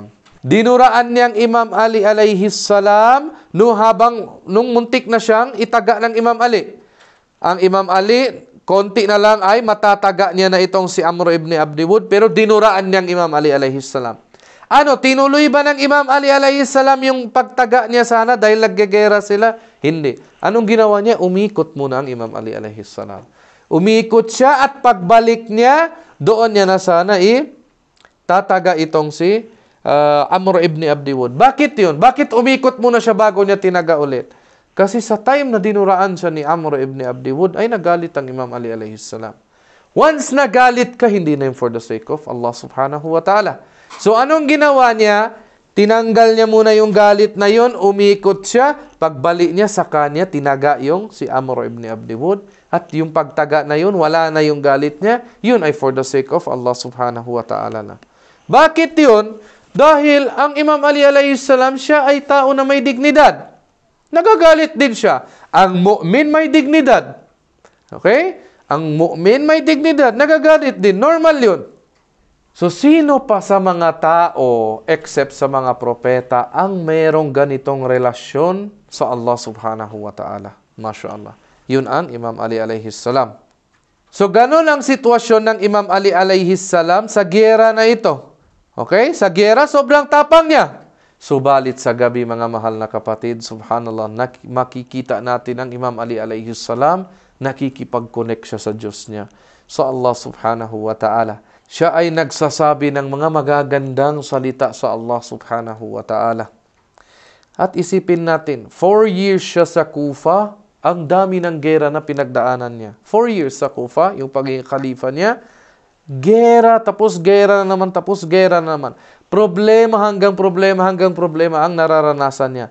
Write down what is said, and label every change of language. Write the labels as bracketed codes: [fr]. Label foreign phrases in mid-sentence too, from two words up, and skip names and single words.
[tl] Dinuraan niyang Imam Ali [ar] عليه السلام [tl] nung muntik na siyang itaga ng Imam Ali. Ang Imam Ali, konti na lang ay matataga niya na itong si Amr ibn Abdi Wud, pero dinuraan niyang Imam Ali [ar] عليه السلام. [tl] Ano, tinuloy ba ng Imam Ali [ar] عليه السلام [tl] yung pagtaga niya sana dahil naggegera sila? Hindi. Anong ginawa niya? Umikot muna ang Imam Ali [ar] عليه السلام. [tl] Umikot siya at pagbalik niya, doon niya na sana tataga itong si Amr ibn Abdi Wud. Bakit yun? Bakit umikot muna siya bago niya tinaga ulit? Kasi sa time na dinuraan siya ni Amr ibn Abdi Wud, ay nagalit ang Imam Ali [ar] عليه السلام. [tl] Once nagalit ka, hindi na yun [en] for the sake of Allah [ar] سبحانه وتعالى. [tl] So anong ginawa niya? Tinanggal niya muna yung galit na yon, umikot siya, pagbalik niya sa kanya, tinaga yung si Amr ibn Abdi Wud, at yung pagtaga na yun, wala na yung galit niya, yun ay [en] for the sake of Allah [ar] سبحانه وتعالى [tl] na. Bakit yun? Dahil ang Imam Ali [ar] عليه السلام, [tl] siya ay tao na may dignidad. Nagagalit din siya. Ang mu'min may dignidad. Okay? Ang mu'min may dignidad, nagagalit din. Normal yun. So, sino pa sa mga tao, except sa mga propeta, ang mayroong ganitong relasyon sa Allah [ar] سبحانه وتعالى? ما شاء الله. [tl] Yun ang Imam Ali [ar] عليه السلام. [tl] So, ganun ang sitwasyon ng Imam Ali [ar] عليه السلام [tl] sa giyera na ito. Okay? Sa giyera, sobrang tapang niya. Subalit sa gabi, mga mahal na kapatid, subhanallah, makikita natin ang Imam Ali [ar] عليه السلام, [tl] nakikipag-connect siya sa Diyos niya, sa Allah [ar] سبحانه وتعالى. [tl] Siya ay nagsasabi ng mga magagandang salita sa Allah [ar] سبحانه وتعالى. [tl] At isipin natin, 4 years siya sa Kufa, ang dami ng gera na pinagdaanan niya. 4 years sa Kufa, yung pagiging khalifa niya, gera, tapos gera na naman, tapos gera na naman. Problema hanggang problema ang nararanasan niya.